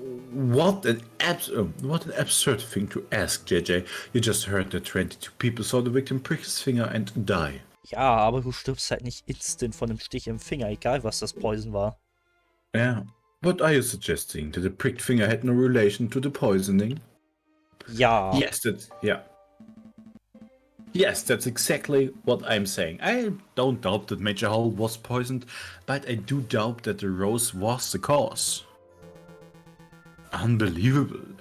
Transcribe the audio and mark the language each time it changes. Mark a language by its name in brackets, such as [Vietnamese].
[English] What an absurd thing to ask, JJ. You just heard that 22 people saw the victim prick his finger and die. [German] Ja, aber du stirbst halt nicht instant von einem Stich im Finger, egal was das Poison war. [English] Yeah. What are you suggesting? That the pricked finger had no relation to the poisoning? [German] Ja. [English] Yes, that's exactly what I'm saying. I don't doubt that Major Howell was poisoned, but I do doubt that the rose was the cause. Unbelievable.